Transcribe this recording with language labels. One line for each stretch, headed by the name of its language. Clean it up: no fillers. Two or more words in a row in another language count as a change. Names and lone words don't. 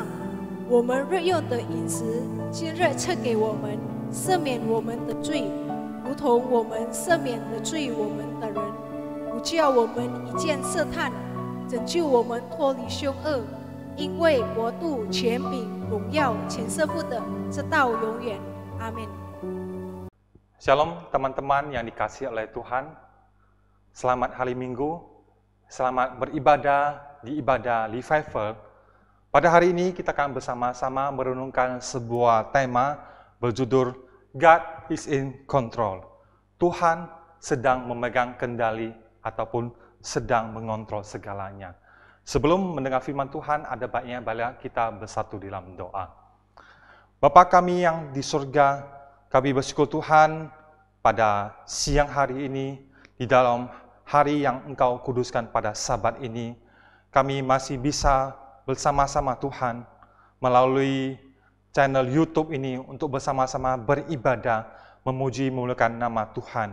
Chinese: 我们日用的饮食，今日赐给我们，赦免我们的罪，如同我们赦免了罪我们的人，不叫我们一见试探，拯救我们脱离凶恶。因为国度、权柄、荣耀，全是父的，直到永远。阿门。
Indonesian: Shalom teman-teman yang dikasihi oleh Tuhan. Selamat hari Minggu Selamat beribadah di ibadah Revival. Pada hari ini kita akan bersama-sama merenungkan sebuah tema berjudul
English: God is in control.
Indonesian: Tuhan sedang memegang kendali ataupun sedang mengontrol segalanya. Sebelum mendengar firman Tuhan, ada baiknya kita bersatu dalam doa. Bapa kami yang di surga, kami bersyukur Tuhan pada siang hari ini, di dalam hari yang Engkau kuduskan pada Sabat ini, kami masih bisa bersama-sama Tuhan melalui channel YouTube ini untuk bersama-sama beribadah, memuji, memuliakan nama Tuhan.